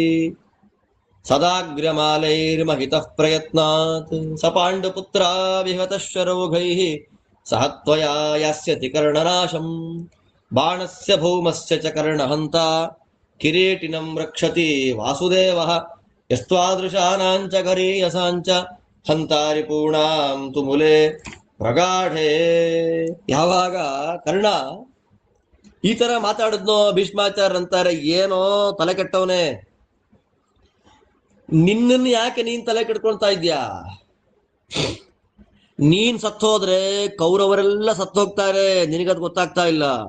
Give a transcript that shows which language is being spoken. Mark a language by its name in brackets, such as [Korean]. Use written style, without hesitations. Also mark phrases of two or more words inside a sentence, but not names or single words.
[Sanskrit] ಸದಾಗ್ರ್ಯಮಾಲೈರ್ಮಹಿತಃ ಪ್ರಯತ್ನಾತ್ ಸ ಪಾಂಡುಪುತ್ರ ವಿಹತಃ ಶರೌಘೈಃ ಸಹ ತ್ವಯಾ ಯಾಸ್ಯತಿ ಕರ್ಣನಾಶಂ ಬಾಣಸ್ಯ ಭೌಮಸ್ಯ ಚ ಕರ್ಣಹಂತ ಕಿರೀಟಿನಂ ರಕ್ಷತಿ ವಾಸುದೇವಃ ಯಸ್ತ್ವಾದೃಶಾನಾಂಚ ಗರೀಯಸಾಂಚ ಹಂತಾರಿ ಪೂರ್ಣಾಂ ತುಮುಲೆ ಪ್ರಗಾಢೆ. [Kannada] ಯಾವಾಗ ಕರ್ಣ ಈ ತರ ಮಾತಾಡಿದ್ನೋ ಭೀಷ್ಮಾಚಾರ್ಯ ಅಂತಾರೆ, ಏನೋ ತಲೆ ಕೆಟ್ಟವನೇ, ನಿನ್ನನ್ನು ಯಾಕೆ ನೀನ್ ತಲೆ ಕೆಡ್ಕೊಳ್ತಾ ಇದ್ಯಾ? ನೀನ್ ಸತ್ತೋದ್ರೆ ಕೌರವರೆಲ್ಲ ಸತ್ತೋಗ್ತಾರೆ, ನಿನಗದು ಗೊತ್ತಾಗ್ತಾ ಇಲ್ಲ.